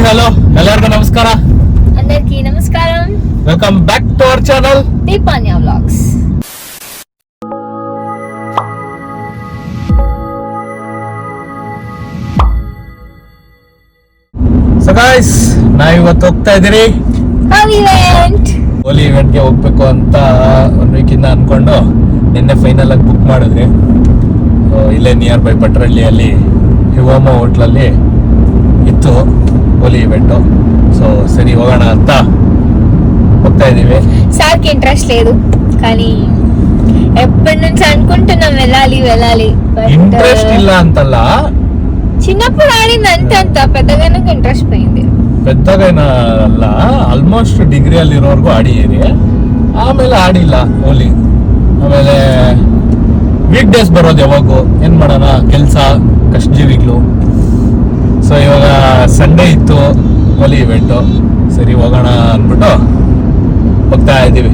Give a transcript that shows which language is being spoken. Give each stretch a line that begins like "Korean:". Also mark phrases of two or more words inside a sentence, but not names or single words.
Kannada: హలో ಎಲ್ಲರಿಗೂ ನಮಸ್ಕಾರ.
Telugu: అందరికీ నమస్కారం.
English: welcome back to our channel దీపాన్య వ్లాగ్స్.
Kannada: ಸೊ ಗೈಸ್ ನಾವು ಇವತ್ತು ಹೋಗ್ತಾ ಇದೀರಿ ಹೋಲಿ ಇವೆಂಟ್ಗೆ ಹೋಗ್ಬೇಕು ಅಂತ ಒನ್ ವೀಕಿಂದ ಅನ್ಕೊಂಡು ನಿನ್ನೆ ಫೈನಲ್ ಆಗಿ ಬುಕ್ ಮಾಡಿದ್ರಿ. ಇಲ್ಲೇ
English: near by
Kannada: ಪಟ್ರಳ್ಳಿಯಲ್ಲಿ ಹಿವೋಮ ಹೋಟ್ಲಲ್ಲಿ ಇತ್ತು ಹೋಲಿ ಇವೆಂಟು. సో సరి ಹೋಗೋಣ ಅಂತ ಹೋಗ್ತಾ ಇದೀವಿ.
Telugu: సార్కి ఇంట్రెస్ట్ లేదు కానీ ఎప్పటి నుంచి అనుకుంటున్నాం వెళ్ళాలి
Kannada: ఇంట్రెస్ట్ ಇಲ್ಲ ಅಂತಲ್ಲ,
Telugu: చిన్నప్పుడు ఆడింది అంతే, అంత పెద్దగా ఇంట్రెస్ట్ పోయింది.
Kannada: పెద్దగా ಅಲ್ಲ, ಆಲ್ಮೋಸ್ಟ್ ಡಿಗ್ರಿಯಲ್ಲಿ ಇರೋವರೆಗೂ ಆಡಿದ್ದೀರಿ, ಆಮೇಲೆ ಆಡಿಲ್ಲ ಹೋಲಿ. ಆಮೇಲೆ
English: week days
Kannada: ಬರೋದು ಯಾವಾಗೂ ಏನ್ ಮಾಡೋಣ, ಕೆಲಸ ಕಷ್ಟಜೀವಿಗಳು. ಸೊ ಇವಾಗ ಸಂಡೇ ಇತ್ತು ಹೋಲಿ ಇವೆಂಟು, ಸರಿ ಹೋಗೋಣ ಅಂದ್ಬಿಟ್ಟು ಹೋಗ್ತಾ ಇದ್ದೀವಿ.